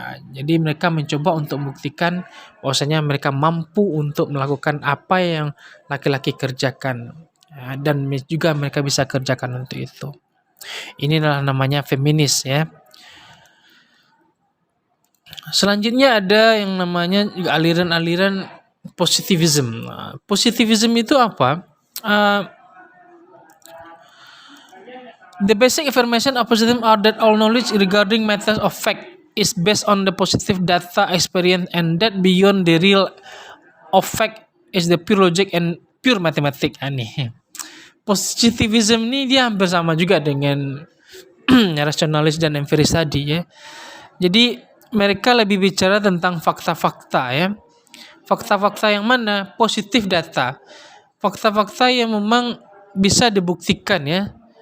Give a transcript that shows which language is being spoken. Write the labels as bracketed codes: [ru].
[id] Jadi mereka mencoba untuk membuktikan bahwasanya mereka mampu untuk melakukan apa yang laki-laki kerjakan. Dan juga mereka bisa kerjakan untuk itu. Inilah namanya feminis ya. Selanjutnya ada yang namanya aliran-aliran positivism. Positivism itu apa? [en] Uh, the basic affirmation of positivism are that all knowledge regarding matters of fact is based on the positive data experience, and that beyond the real of fact is the pure logic and pure mathematics. [id] Aneh. Positivism ini dia hampir sama juga dengan rasionalis dan empiris tadi ya. Jadi mereka lebih bicara tentang fakta-fakta ya. Fakta-fakta yang mana? Positif data. Fakta-fakta yang memang bisa dibuktikan ya.